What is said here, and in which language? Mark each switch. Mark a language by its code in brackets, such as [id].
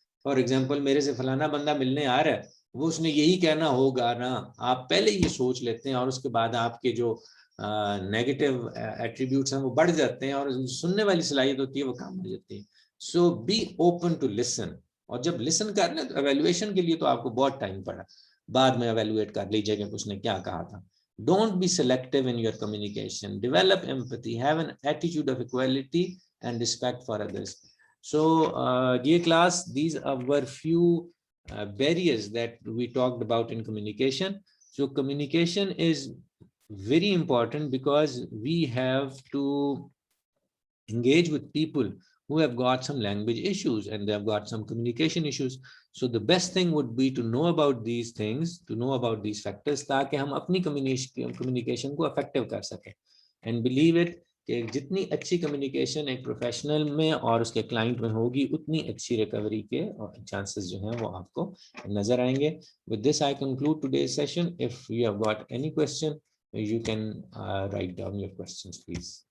[ur] For example میرے سے فلانا بندہ ملنے آ رہا ہے، وہ اس نے یہی کہنا ہوگا نا، آپ پہلے یہ سوچ لیتے ہیں اور اس کے بعد آپ کے جو نیگیٹو ایٹریبیوٹس ہیں وہ بڑھ جاتے ہیں اور سننے والی صلاحیت ہوتی ہے وہ کم ہو جاتی ہے. سو [en] Be open to listen. [ur] اور جب لسن کر لیں تو ایویلویشن کے لیے تو آپ کو بہت ٹائم پڑا، بعد میں ایویلویٹ کر لیجیے کہ اس نے کیا کہا تھا. [en] Don't be selective in your communication. Develop empathy. Have an attitude of equality and respect for others. So, dear class, these were few barriers that we talked about in communication. So, communication is very important because we have to engage with people who have got some language issues and they have got some communication issues. So the best thing would be to know about these things, to know about these factors, [ur] تاکہ ہم اپنی communication کو effective کر سکیں. [en] and believe it [ur] کہ جتنی اچھی communication ایک پروفیشنل میں اور اس کے کلائنٹ میں ہوگی اتنی اچھی ریکوری کے چانسز جو ہیں وہ آپ کو نظر آئیں گے. [en] With this I conclude today's session. If you have got any question, you can write down your questions please.